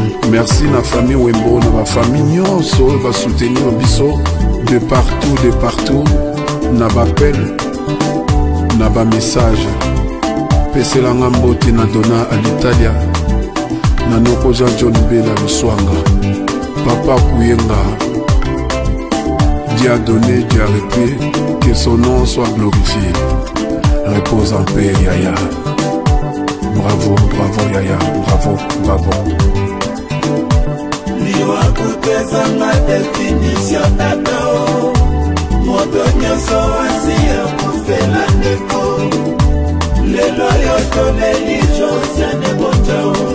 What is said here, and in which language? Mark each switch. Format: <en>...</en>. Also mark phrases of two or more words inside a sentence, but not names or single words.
<ln>Merci na famille Wembo, na ba famille nyonso oyo basoutenir biso</ln> <fr>de partout, de partout,</fr> <ln>na ba appel, na ba message. Peselanga mbote na Dona à l'Italia, na noko Jean John Bela Luswanga, papa Kuyenga,</ln> <fr>Dieu a donné, Dieu a repris, que son nom soit glorifié. Repose en paix,</fr> <ln>Yaya. Bravo, bravo, Yaya, bravo, bravo. Liwa kupezanga définition tata o. Moto nyonso asi akufela ndeko. Lelo yo toleli Josiane Bonja o.</ln>